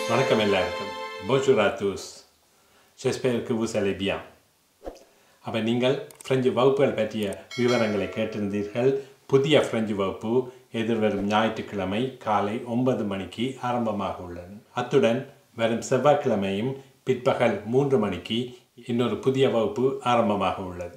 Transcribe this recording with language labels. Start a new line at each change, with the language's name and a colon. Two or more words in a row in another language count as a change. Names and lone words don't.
Tamil: வணக்கம் எல்லாருக்கும்.
French: Bonjour à tous. J'espère que vous allez bien.
Tamil: அப்போ நீங்கள் பிரெஞ்சு வகுப்புகள் பற்றிய விவரங்களை கேட்டிருந்தீர்கள். புதிய பிரெஞ்சு வகுப்பு எதிர்வரும் ஞாயிற்றுக்கிழமை காலை 9 மணிக்கு ஆரம்பமாக உள்ளது. அத்துடன் வரும் செவ்வாய்க்கிழமையும் பிற்பகல் 3 மணிக்கு இன்னொரு புதிய வகுப்பு ஆரம்பமாக உள்ளது.